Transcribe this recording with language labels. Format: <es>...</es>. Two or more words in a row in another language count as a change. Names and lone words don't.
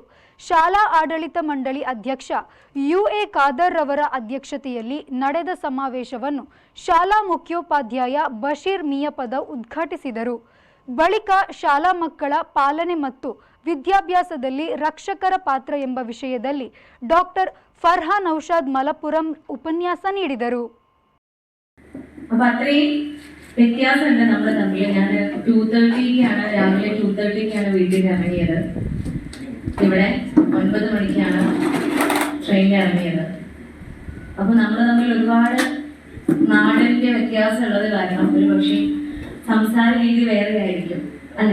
<kn>ಶಾಲಾ ಆಡಳಿತ ಮಂಡಳಿ ಅಧ್ಯಕ್ಷ ಯುಎ ಖಾದರ್ ರವರ ಅಧ್ಯಕ್ಷತೆಯಲ್ಲಿ ನಡೆದ ಸಮಾವೇಶವನ್ನು ಶಾಲಾ ಮುಖ್ಯೋಪಾಧ್ಯಾಯ ಬಶೀರ್ ಮಿಯಪದ ಉದ್ಘಾಟಿಸಿದರು. ಬಳಿಕ ಶಾಲಾ ಮಕ್ಕಳ ಪಾಲನೆ ಮತ್ತು ವಿದ್ಯಾಭ್ಯಾಸದಲ್ಲಿ ರಕ್ಷಕರ ಪಾತ್ರ ಎಂಬ ವಿಷಯದಲ್ಲಿ ಡಾಕ್ಟರ್ ಫರ್ಹಾನ್ ಔಷಾದ್ ಮಲಪುರಂ ಉಪನ್ಯಾಸ ನೀಡಿದರು.</kn> <ml>അപ്പൊ അത്രയും വ്യത്യാസമുണ്ട് നമ്മൾ തമ്മിൽ. ഞാൻ 2:30 രാവിലെ 2:30 വീട്ടിൽ ഇറങ്ങിയത്. ഇവിടെ 9 മണിക്കാണ് ട്രെയിനിൽ ഇറങ്ങിയത്. അപ്പൊ നമ്മൾ തമ്മിൽ ഒരുപാട് നാടിന്റെ വ്യത്യാസമുള്ളത് കാരണം ഒരു പക്ഷേ സംസാര രീതി വേറെ ആയിരിക്കും അല്ലെ.</ml>